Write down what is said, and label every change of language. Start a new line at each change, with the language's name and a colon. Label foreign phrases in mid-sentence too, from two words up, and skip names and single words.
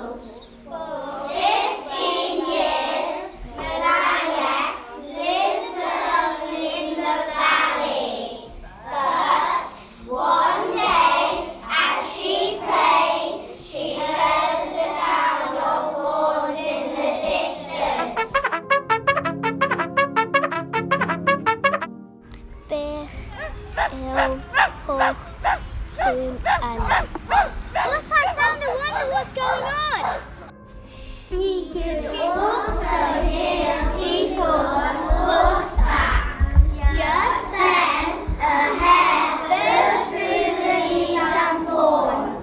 English: For 15 years, Melangach lived alone in the valley. But one day, as she played, she heard the sound of horns in the distance.
Welsh: Beth yw holl sy'n yna?
English: What's that sound? I wonder what's going on. He could also hear people on horseback. Just then, a hare burst through the leaves and thorns.